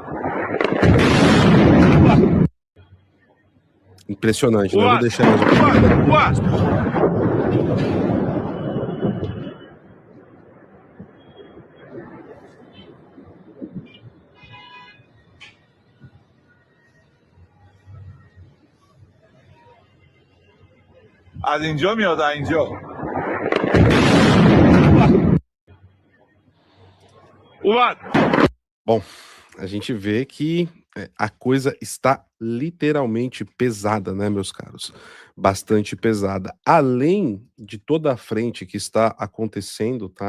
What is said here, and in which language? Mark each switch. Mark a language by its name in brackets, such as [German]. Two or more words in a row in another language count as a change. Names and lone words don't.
[Portuguese] Impressionante, né? Eu vou deixar mais [Persian] از اینجا میاد اینجا. [Portuguese] Bom, a gente vê que a coisa está literalmente pesada, né, meus caros? Bastante pesada. Além de toda a frente que está acontecendo, tá?